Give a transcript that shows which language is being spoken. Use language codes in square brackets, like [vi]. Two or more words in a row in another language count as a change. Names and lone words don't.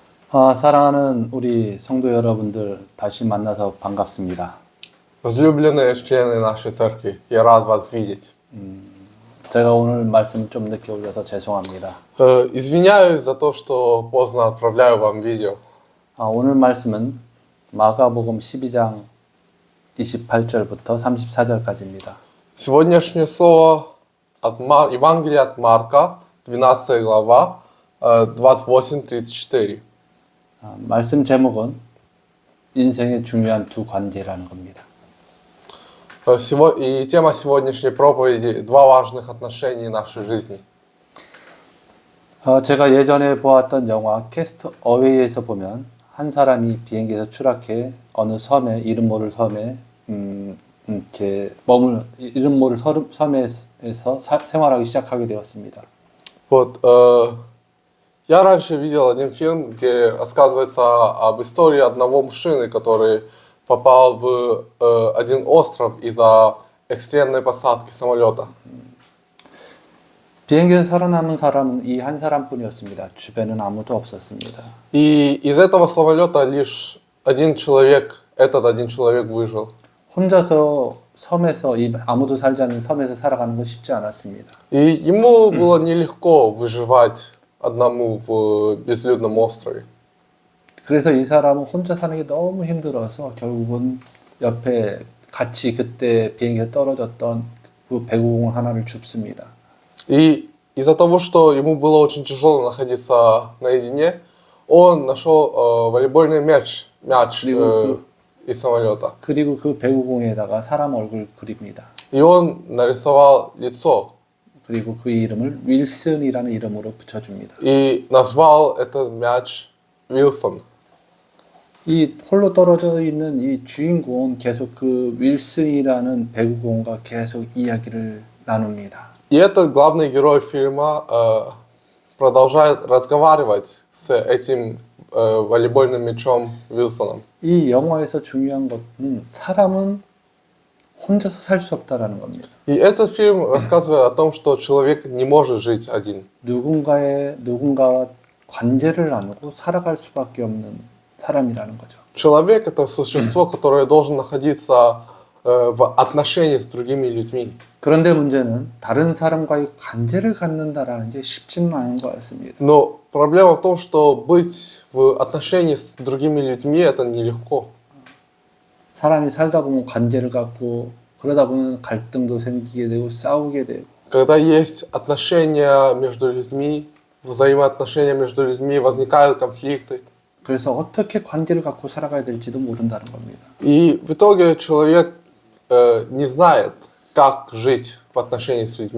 [ko] 사랑하는 우리 성도 여러분들 다시 만나서 반갑습니다. [ru] Возлюбленные члены нашей церкви, я рад вас видеть. [ko] 제가 오늘 말씀을 좀 늦게 올려서 죄송합니다. [ru] Извиняюсь за то, что поздно отправляю вам видео. [ko] 오늘 말씀은 마가복음 12장 28절부터 34절까지입니다. [ru] Сегодняшнее слово от Евангелия от Марка, 12 глава, 28-34. [ko] 말씀 제목은 인생의 중요한 두 관계라는 겁니다. [ru] И тема сегодняшней проповеди – два важных отношения нашей жизни. [ko] 제가 예전에 보았던 영화 캐스트 어웨이에서 보면 한 사람이 비행기에서 추락해 어느 섬에 이름 모를 섬에 이름 모를 섬에서 생활하기 시작하게 되었습니다. [ru] Вот, я раньше видел один фильм, где рассказывается об истории одного мужчины, который попал в один остров из-за экстренной посадки самолета. [ko] 비행기에서 살아남은 사람은 이 한 사람뿐이었습니다. 주변에는 아무도 없었습니다. [ru] И из этого самолета лишь один человек, этот один человек выжил. [ko] 혼자서 섬에서 아무도 살지 않는 섬에서 살아가는 건 쉽지 않았습니다. [ru] И ему было нелегко выживать одному в безлюдном острове. [ko] 그래서 이 사람은 혼자 사는 게 너무 힘들어서 결국은 옆에 같이 그때 비행기에 떨어졌던 그 배구공 하나를 줍습니다. [ru] И из-за того, что ему было очень тяжело находиться наедине, он нашел волейбольный мяч из самолета. [ko] 그리고 그 배구공에다가 사람 얼굴 그립니다. [ru] И он нарисовал лицо. [ko] 그리고 그 이름을 윌슨이라는 이름으로 붙여줍니다. [ru] И назвал этот мяч Wilson. [ko] 이 홀로 떨어져 있는 이 주인공은 계속 그 윌슨이라는 배구공과 계속 이야기를 나눕니다. [ru] И этот главный герой фильма продолжает разговаривать с этим волейбольным мячом Вилсоном. [ko] 이 영화에서 중요한 것은 사람은 혼자서 살 수 없다라는 겁니다. [ru] И этот фильм рассказывает о том, что человек не может жить один. [ko] 누군가와 관계를 나누고 살아갈 수밖에 없는 사람이라는 거죠. [ru] Человек – это существо, которое должен находиться в отношении с другими людьми. [ko] 그런데 문제는 다른 사람과의 관계를 갖는다라는 게 쉽지는 않은 것 같습니다. [ru] Но проблема в том, что быть в отношении с другими людьми – это нелегко. [ko] 사람이 살다 보면 관계를 갖고 그러다 보면 갈등도 생기게 되고 싸우게 되고. [ru] Когда есть отношения между людьми, взаимоотношения между людьми, возникают конфликты. [ko] 그래서 어떻게 관계를 갖고 살아가야 될지도 모른다는 겁니다. [ru] И в итоге человек не знает, как жить в отношении с людьми.